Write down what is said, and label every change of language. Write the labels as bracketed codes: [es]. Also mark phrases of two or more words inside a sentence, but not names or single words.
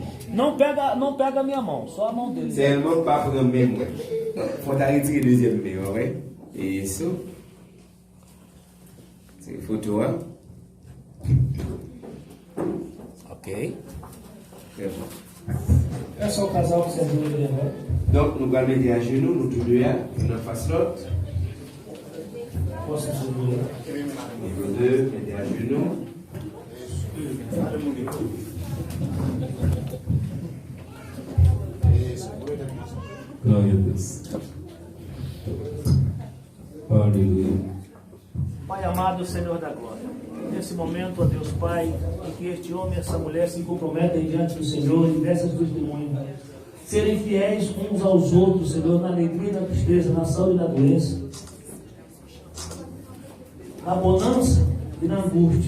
[pt] Não pega a minha mão, só a mão dele. [fr] Seulement pas pour nous même. Faut arrêter deuxième main, ouais. Isso. C'est photo, hein? Ok. C'est bon. [pt] É só o casal que você viu ali agora. [fr] Donc, nous allons mettre à genoux, nous tous deux, une en face l'autre. [pt] Posso segurar? [fr] Et nous deux, mettez à genoux. [pt] Glória a Deus. Aleluia. Pai amado, Senhor da glória, nesse momento, ó Deus Pai, em que este homem e essa mulher se comprometem diante do Senhor e dessas testemunhas, serem fiéis uns aos outros, Senhor, na alegria e na tristeza, na saúde e na doença, na bonança e na angústia.